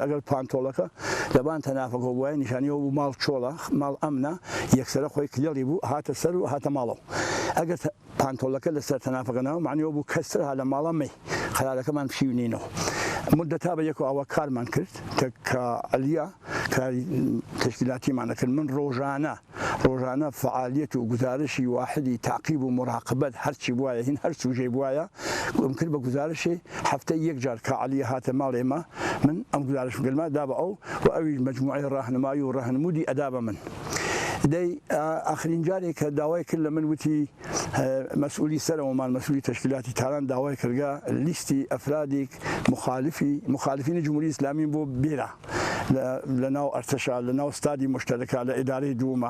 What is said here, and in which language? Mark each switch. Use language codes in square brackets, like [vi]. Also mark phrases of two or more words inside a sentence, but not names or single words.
[sdh] ئەگەر پانتۆڵەکە لەبان تەنافەکە بووە نیشانیەوە بوو ماڵ چۆڵە، ماڵ ئەمنە، یەکسەرە خۆی کلێڵی بوو، هاتە سەر و هاتە ماڵەوە. ئەگەر پانتۆڵەکە لەسەر تەنافەکەنەوە معنیەوە بوو کەسر ها لە ماڵە مەی قەرارەکەمان پشیونینەوە. مدەتا بە یەکەوە ئەوە کارمان کرد کە عەلیە کاری تەشکیلاتیمانە کرد. من ڕۆژانە فعالیەت و گزارشی [fa] واحدی تعقیب و مراقبەت [sdh] هەرچی بواە هین هەر سوژەی بواە گم کرد بە گزارشی هەفتەی یەک جار کە عەلیە هاتە ماڵ ئێمە، من ئەم گزارشم گرما دا بە ئەو و ئەوی مەجموعەی ڕاهنمایی و ڕاهنمودی ئەدا بە من. دەی ئاخرین جارێک کە داوای کرد لە من وتی مەسئولی سەرەوەمان مەسئولی تەشکیلاتی تاران داوای کردگا لیستی ئەفرادێک مخالفینی جمهوری ئیسلامی بۆ بێرە لە ناو ئەرتەشا، لە ناو ستادی مشتەرەکە لە ئیدارەی دووەمە.